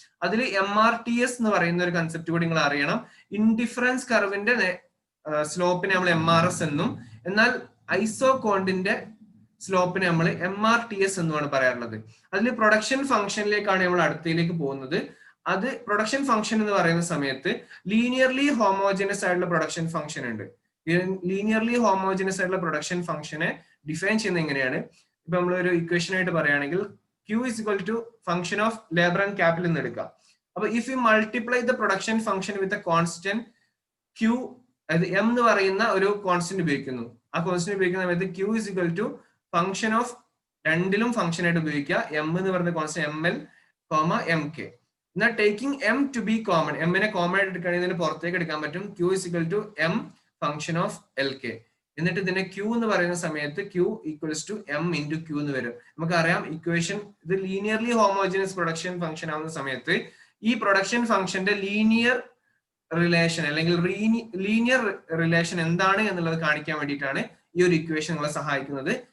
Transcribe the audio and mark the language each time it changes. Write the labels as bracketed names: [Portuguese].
[Malayalam] അതിൽ MRTS എന്ന് പറയുന്ന ഒരു കൺസെപ്റ്റ് കൂടി നിങ്ങൾ അറിയണം. ഇൻഡിഫറൻസ് കർവിന്റെ സ്ലോപ്പിനെ നമ്മൾ MRS എന്നും, എന്നാൽ ഐസോകോണ്ടിന്റെ സ്ലോപ്പിനെ നമ്മൾ MRTS എന്നുമാണ് പറയാറുള്ളത്. അതിൽ പ്രൊഡക്ഷൻ ഫംഗ്ഷനിലേക്കാണ് നമ്മൾ അടുത്തയിലേക്ക് പോകുന്നത്. അത് പ്രൊഡക്ഷൻ ഫംഗ്ഷൻ എന്ന് പറയുന്ന സമയത്ത് ലീനിയർലി ഹോമോജനസ് ആയിട്ടുള്ള പ്രൊഡക്ഷൻ ഫംഗ്ഷൻ ഉണ്ട്. ലീനിയർലി ഹോമോജനസ് ആയിട്ടുള്ള പ്രൊഡക്ഷൻ ഫംഗ്ഷനെ ഡിഫൈൻ ചെയ്യുന്നത് എങ്ങനെയാണ്? ഇപ്പൊ നമ്മൾ ഒരു ഇക്വേഷൻ ആയിട്ട് പറയുകയാണെങ്കിൽ [English] Q is equal to function of labor and capital [Malayalam] എന്ന് എടുക്കാം. [English] അപ്പൊ if you multiply the production function with a constant Q, [Malayalam] അതായത് M എന്ന് പറയുന്ന ഒരു കോൺസ്റ്റന്റ് ഉപയോഗിക്കുന്നു. ആ കോൺസ്റ്റന്റ് ഉപയോഗിക്കുന്ന സമയത്ത് [English] Q is equal to function of [Malayalam] രണ്ടിലും ഫംഗ്ഷൻ ആയിട്ട് ഉപയോഗിക്കുക. M എന്ന് പറയുന്ന കോൺസ്റ്റന്റ് ML, MK. എന്നാൽ [English] taking M to be common, [Malayalam] M നെ കോമൺ ആയിട്ട് എടുക്കുകയാണെങ്കിൽ ഇതിന് പുറത്തേക്ക് എടുക്കാൻ പറ്റും. [English] Q is equal to M function of LK. [Malayalam] എന്നിട്ട് ഇതിനെ Q എന്ന് പറയുന്ന സമയത്ത് [English] Q equals to M into Q [Malayalam] എന്ന് വരും. നമുക്കറിയാം ഇക്വേഷൻ ഇത് ലീനിയർലി ഹോമോജനസ് പ്രൊഡക്ഷൻ ഫംഗ്ഷൻ ആവുന്ന സമയത്ത് ഈ പ്രൊഡക്ഷൻ ഫംഗ്ഷന്റെ ലീനിയർ റിലേഷൻ അല്ലെങ്കിൽ ലീനിയർ റിലേഷൻ എന്താണ് എന്നുള്ളത് കാണിക്കാൻ വേണ്ടിയിട്ടാണ് ഈ ഒരു ഇക്വേഷൻ നമ്മളെ സഹായിക്കുന്നത്.